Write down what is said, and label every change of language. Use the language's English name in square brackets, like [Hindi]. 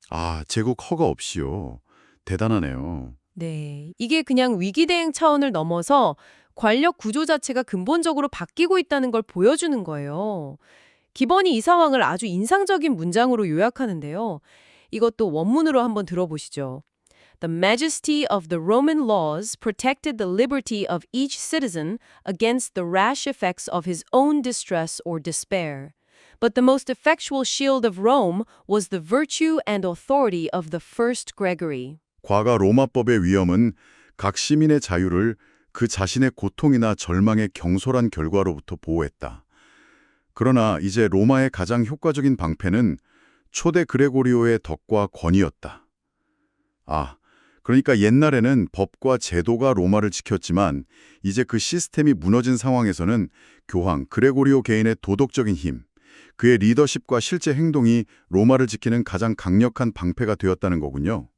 [Korean] 아, 제국 허가 없이요. 대단하네요. 네, 이게 그냥 위기 대응 차원을 넘어서 권력 구조 자체가 근본적으로 바뀌고 있다는 걸 보여주는 거예요. 기본이 이 상황을 아주 인상적인 문장으로 요약하는데요. 이것도 원문으로 한번 들어보시죠. [English] The majesty of the Roman laws protected the liberty of each citizen against the rash effects of his own distress or despair. But the most effectual shield of Rome was the virtue and authority of the first Gregory. [Korean] 과거 로마법의 위험은 각 시민의 자유를 그 자신의 고통이나 절망의 경솔한 결과로부터 보호했다. 그러나 이제 로마의 가장 효과적인 방패는 초대 그레고리오의 덕과 권위였다. 아, 그러니까 옛날에는 법과 제도가 로마를 지켰지만 이제 그 시스템이 무너진 상황에서는 교황 그레고리오 개인의 도덕적인 힘, 그의 리더십과 실제 행동이 로마를 지키는 가장 강력한 방패가 되었다는 거군요.